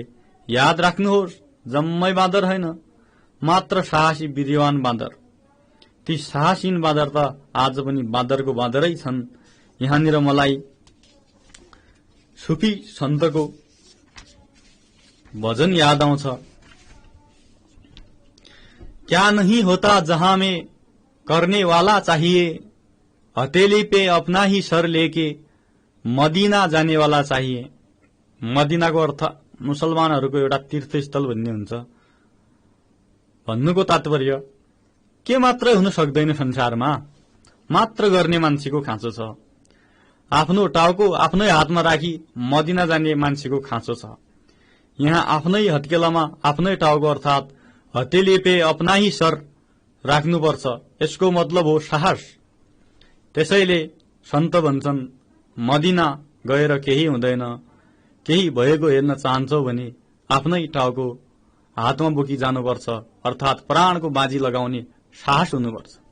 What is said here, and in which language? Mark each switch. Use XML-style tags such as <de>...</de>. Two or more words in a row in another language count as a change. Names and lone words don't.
<ne>याद राख्नुहोस्, जम्मै बाँदर होइन, मात्र साहसी वीर्यवान बाँदर। ती साहसीन बाँदर त आज पनि बाँदरको बाँदरै छन्। यहाँनिर मलाई सुफी सन्तको भजन याद आउँछ।</ne> <hi>क्या नहीं होता जहां में करने वाला चाहिए, हथेली पे अपना ही सर लेके मदीना जाने वाला चाहिए।</hi> <ne>मदीनाको अर्थ मुसलमानहरूको एउटा तीर्थस्थल भन्ने हुन्छ। भन्नुको तात्पर्य के मात्रै हुन सक्दैन संसारमा, मात्र गर्ने मान्छेको खाँचो छ। आफ्नो टाउको आफ्नै हातमा राखी मदीना जाने मान्छेको खाँचो छ। यहाँ आफ्नै हत्केलामा आफ्नै टाउको अर्थात</ne> <hi>हथेली पे अपना ही सर</hi> <ne>राख्नुपर्छ। यसको मतलब हो साहस। त्यसैले सन्त भन्छन्, मदीना गएर केही हुँदैन, केही भएको हेर्न चाहन्छौ भने आफ्नै टाउको हातमा बोकी जानुपर्छ, अर्थात प्राणको बाजी लगाउने साहस हुनुपर्छ।</ne>